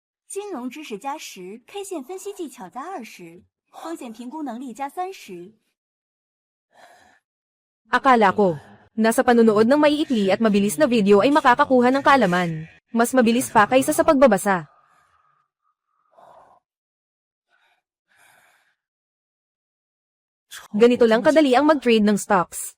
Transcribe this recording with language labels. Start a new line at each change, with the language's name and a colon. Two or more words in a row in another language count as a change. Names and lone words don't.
Chinese: 金融知识加10，K 线分析技巧加20，风险评估能力加30。
Filipino: Akala ko, na sa panunood ng maiikli at mabilis na video ay makakakuha ng kaalaman. Mas mabilis pa kaysa sa pagbabasa. Ganito lang kadali ang mag-trade ng stocks.